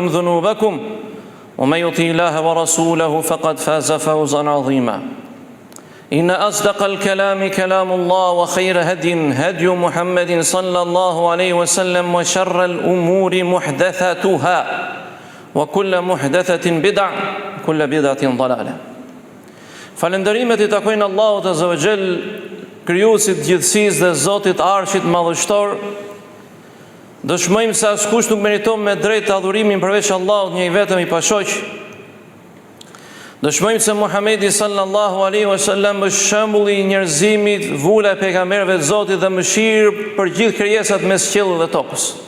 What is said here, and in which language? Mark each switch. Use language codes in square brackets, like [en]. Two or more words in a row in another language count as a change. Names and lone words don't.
[ar] ذنوبكم ومن يطع الله ورسوله فقد فاز فوزا عظيما إن أصدق الكلام كلام الله وخير هدي محمد صلى الله عليه وسلم وشر الأمور محدثاتها وكل محدثة بدعة وكل بدعة ضلالة [sq] Falënderimet I takojnë Allahut Azza wa Jall, krijuesit gjithësisë dhe Zotit Arshit Madhështor. Dëshmojmë se askush nuk meriton me drejtë adhurimin përveç Allahut, një I vetëm I pashoq. Dëshmojmë se Muhamedi [ar] صلى الله عليه وسلم [sq] është shembulli I njerëzimit, vula e pejgamberëve të Zotit dhe mëshirë për gjithë krijesat mes qiellit dhe tokës.